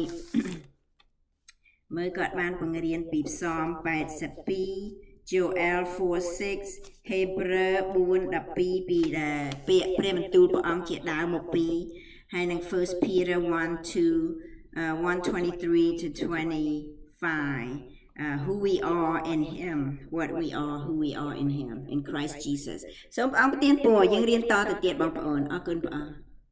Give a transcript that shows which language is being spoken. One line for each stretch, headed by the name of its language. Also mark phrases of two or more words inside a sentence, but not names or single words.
Khmer: មើលគាត់បានបង្រៀនពីផ្សំ82 Joel 4:6 Hebrew 4:12ពីពាក្យព្រះបន្ទូលព្រះអង្គជាដើមមកពីហើយនឹង
English: First Peter 1:23 to 25 who we are in him what we are who we are in him in Christ Jesus
Khmer: សូមព្រះអង្គប្រទានពរយើងរៀនតទៅទៀតបងប្អូនអរគុណព្រះអង្គ